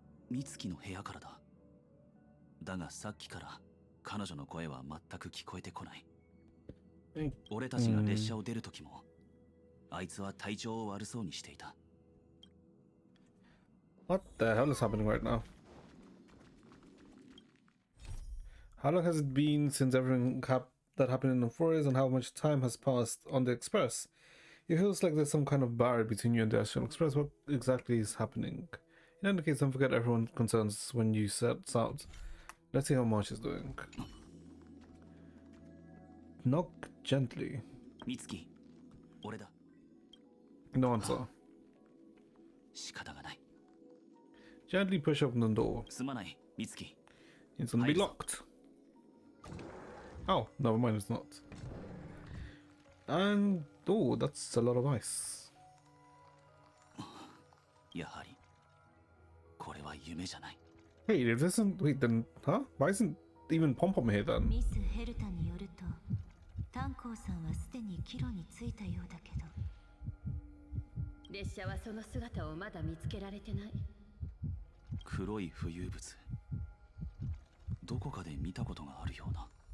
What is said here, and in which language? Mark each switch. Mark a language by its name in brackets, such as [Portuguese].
[Japanese] 美月の部屋からだ。だがさっきから彼女の声は全く聞こえてこない。俺たちが列車を出る時もあいつは体調を悪そうにしていた。 [English] What the hell is happening right now? How long has it been since everything that happened in the forest, and how much time has passed on the express? It feels like there's some kind of barrier between you and the Astral Express. What exactly is happening? In any case, don't forget everyone's concerns when you set out. Let's see how March is doing. Knock gently. [Japanese] 美月、俺だ。 [English] No answer. [Japanese] 仕方がない。 [English] Gently push open the door. [Japanese] すまない、美月。 [English] It's gonna be locked. Oh, never mind, it's not. And oh, that's a lot of ice. [Japanese] やはりこれは夢じゃない。 [English] Wait, if this isn't wait then huh? Why isn't even Pom Pom here then? [Japanese] ミス・ヘルタによると炭鉱さんはすでに帰路に着いたようだけど、列車はその姿をまだ見つけられてない。黒い浮遊物、どこかで見たことがあるような。